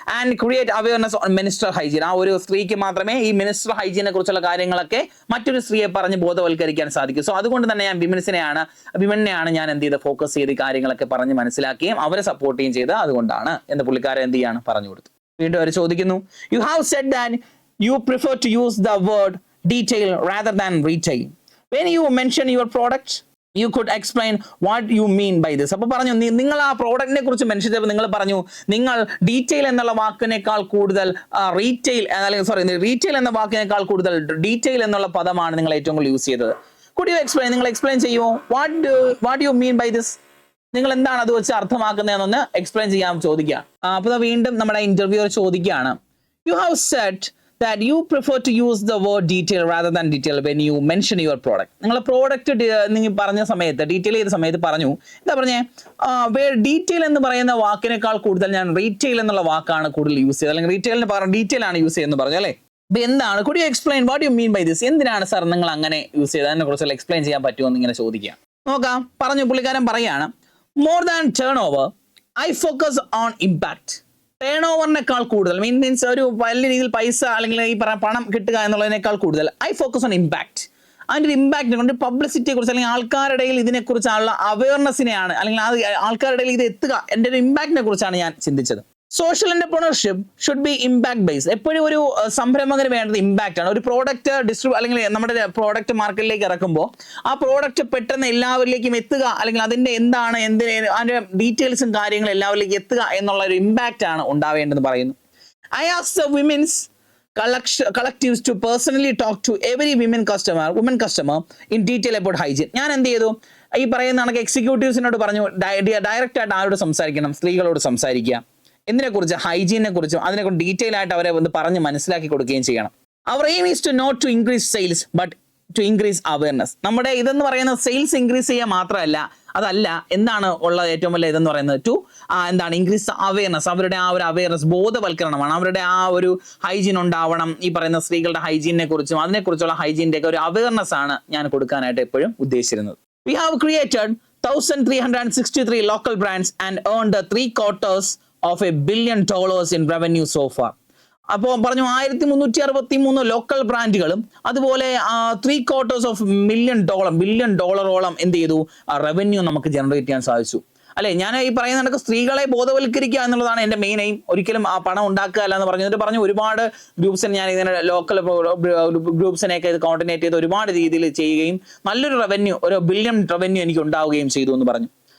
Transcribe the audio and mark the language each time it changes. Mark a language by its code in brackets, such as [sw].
[en] And create awareness on menstrual hygiene. [ml] ആ ഒരു സ്ത്രീക്ക് മാത്രമേ ഈ മിനിസ്ട്രൽ ഹൈജീനെ കുറിച്ചുള്ള കാര്യങ്ങളൊക്കെ മറ്റൊരു സ്ത്രീയെ പറഞ്ഞ് ബോധവൽക്കരിക്കാൻ സാധിക്കും. സോ അതുകൊണ്ട് തന്നെ ഞാൻ വിമനെയാണ് ഞാൻ എന്ത് ചെയ്ത് ഫോക്കസ് ചെയ്ത് കാര്യങ്ങളൊക്കെ പറഞ്ഞ് മനസ്സിലാക്കുകയും അവരെ സപ്പോർട്ട് ചെയ്യുകയും ചെയ്ത് അതുകൊണ്ടാണ് എന്ന് പുള്ളിക്കാരൻ എന്ത് ചെയ്യാണ് പറഞ്ഞു കൊടുത്തു. വീണ്ടും അവർ ചോദിക്കുന്നു, [en] You have said that you prefer to use the word detail rather than retail. When you mention your product you could explain what you mean by this. [ml] അപ്പോൾ പറഞ്ഞു, നിങ്ങൾ ആ പ്രോഡക്റ്റിനെ കുറിച്ച് മെൻഷൻ ചെയ്തപ്പോൾ നിങ്ങൾ പറഞ്ഞു, നിങ്ങൾ ഡീറ്റെയിൽ എന്നുള്ള വാക്കിനേക്കാൾ കൂടുതൽ റീറ്റെയിൽ എന്ന വാക്കിനേക്കാൾ കൂടുതൽ ഡീറ്റെയിൽ എന്നുള്ള പദമാണ് നിങ്ങൾ ഏറ്റവും കൂടുതൽ യൂസ് ചെയ്തത്. [en] Could you explain? [ml] നിങ്ങൾ എക്സ്പ്ലെയിൻ ചെയ്യുമോ? [en] What do you mean by this? [ml] നിങ്ങൾ എന്താണ് അത് വെച്ച് അർത്ഥമാക്കുന്നതെന്നൊന്ന് എക്സ്പ്ലെയിൻ ചെയ്യാൻ ചോദിക്കുക. അപ്പോൾ വീണ്ടും നമ്മുടെ ഇന്റർവ്യൂവർ ചോദിക്കുകയാണ്, [en] you have said that you prefer to use the word detail rather than detail when you mention your product. [ml] നിങ്ങളെ പ്രോഡക്റ്റ് നിങ്ങൾ പറഞ്ഞ സമയത്ത്, ഡീറ്റെയിൽ ചെയ്ത സമയത്ത് പറഞ്ഞു, എന്താ പറഞ്ഞേ, ഡീറ്റെയിൽ എന്ന് പറയുന്ന വാക്കിനേക്കാൾ കൂടുതൽ ഞാൻ റീറ്റെയിൽ എന്നുള്ള വാക്കാണ് കൂടുതൽ യൂസ് ചെയ്തത്, അല്ലെങ്കിൽ റീറ്റെയിലിന് പകരം ഡീറ്റെയിൽ ആണ് യൂസ് ചെയ്യുന്നത് പറഞ്ഞു അല്ലേ. അപ്പൊ എന്താണ്, [en] could you explain what you mean by this? [ml] എന്തിനാണ് സാർ നിങ്ങൾ അങ്ങനെ യൂസ് ചെയ്തത്, അതിനെ കുറിച്ച് എക്സ്പ്ലെയിൻ ചെയ്യാൻ പറ്റുമോ എന്ന് ഇങ്ങനെ ചോദിക്കുക. നോക്കാം, പറഞ്ഞു പുള്ളിക്കാരൻ പറയാണ്, [en] more than turnover I focus on impact. [ml] Turn ഓവറിനേക്കാൾ കൂടുതൽ മീൻസ് ഒരു വലിയ രീതിയിൽ പൈസ അല്ലെങ്കിൽ ഈ പണം കിട്ടുക എന്നുള്ളതിനേക്കാൾ കൂടുതൽ [en] I focus on impact. [ml] അതിൻ്റെ ഒരു ഇമ്പാക്റ്റിനെ കൊണ്ട് പബ്ലിസിറ്റിയെ കുറിച്ച് അല്ലെങ്കിൽ ആൾക്കാരുടെ ഇടയിൽ ഇതിനെക്കുറിച്ചുള്ള അവയർനെസ്സിനെയാണ്, അല്ലെങ്കിൽ ആൾക്കാരുടെ ഇടയിൽ ഇത് എത്തുക, എൻ്റെ ഒരു ഇമ്പാക്റ്റിനെ കുറിച്ചാണ് ഞാൻ ചിന്തിച്ചത്. [en] Social entrepreneurship should be impact based. [ml] എപ്പോഴും ഒരു സംരംഭകന് വേണ്ടത് ഇമ്പാക്റ്റ് ആണ്. ഒരു പ്രോഡക്റ്റ് അല്ലെങ്കിൽ നമ്മുടെ പ്രോഡക്റ്റ് മാർക്കറ്റിലേക്ക് ഇറക്കുമ്പോൾ ആ പ്രോഡക്റ്റ് പെട്ടെന്ന് എല്ലാവരിലേക്കും എത്തുക, അല്ലെങ്കിൽ അതിൻ്റെ അതിൻ്റെ ഡീറ്റെയിൽസും കാര്യങ്ങളും എല്ലാവരിലേക്കും എത്തുക എന്നുള്ള ഒരു ഇമ്പാക്റ്റ് ആണ് ഉണ്ടാവേണ്ടതെന്ന് പറയുന്നു. [en] I ask the women's collectives to personally talk to every woman customer in detail about hygiene. [ml] ഞാൻ എന്ത് ചെയ്തു, ഈ പറയുന്ന കണക്ക് എക്സിക്യൂട്ടീവ്സിനോട് പറഞ്ഞു, ഡയറക്റ്റ് ആയിട്ട് ആരോട് സംസാരിക്കണം, സ്ത്രീകളോട് സംസാരിക്കുക, എന്തിനെക്കുറിച്ച്, ഹൈജീനെ കുറിച്ചും അതിനെക്കുറിച്ച് ഡീറ്റെയിൽ ആയിട്ട് അവരെ ഒന്ന് പറഞ്ഞ് മനസ്സിലാക്കി കൊടുക്കുകയും ചെയ്യണം. [en] അവർ aim is to not to increase sales but to increase awareness. [ml] നമ്മുടെ ഇതെന്ന് പറയുന്നത് സെയിൽസ് ഇൻക്രീസ് ചെയ്യുക മാത്രമല്ല, അതല്ല, എന്താണ് ഉള്ള ഏറ്റവും വലിയ ഇതെന്ന് പറയുന്നത് എന്താണ്, [en] Increase awareness. [ml] അവരുടെ ആ ഒരു അവയർനെസ്, ബോധവൽക്കരണമാണ്. അവരുടെ ആ ഒരു ഹൈജീൻ ഉണ്ടാവണം. ഈ പറയുന്ന സ്ത്രീകളുടെ ഹൈജീനെ കുറിച്ചും അതിനെക്കുറിച്ചുള്ള ഹൈജീൻ്റെ ഒക്കെ ഒരു അവയർനെസ് ആണ് ഞാൻ കൊടുക്കാനായിട്ട് എപ്പോഴും ഉദ്ദേശിച്ചിരുന്നത്. [en] We have created 1,363 local brands and earned 3/4 of $1 billion in revenue so far. [ml] അപ്പോൾ പറഞ്ഞു 1363 ലോക്കൽ ബ്രാൻഡുകളും അതുപോലെ 3/4 of $1 billion ബില്യൺ ഡോളറോളം എന്ത് ചെയ്തു, റവന്യൂ നമുക്ക് ജനറേറ്റ് ചെയ്യാൻ സാധിച്ചു. അല്ലെ, ഞാൻ ഈ പറയുന്ന കണക്ക് സ്ത്രീകളെ ബോധവൽക്കരിക്കുക എന്നുള്ളതാണ് എൻ്റെ മെയിൻ എയിം. ഒരിക്കലും ആ പണം ഉണ്ടാക്കുക അല്ല എന്ന് പറഞ്ഞിട്ട് ഒരുപാട് ഗ്രൂപ്പ്സിന് ഞാൻ ഇതിനെ ലോക്കൽ ഗ്രൂപ്പ്സിനെയൊക്കെ ഇത് കോർഡിനേറ്റ് ചെയ്ത് ഒരുപാട് രീതിയിൽ ചെയ്യുകയും നല്ലൊരു റവന്യൂ, ഒരു ബില്യൺ റവന്യൂ എനിക്ക് ഉണ്ടാവുകയും ചെയ്തു എന്ന് പറഞ്ഞു.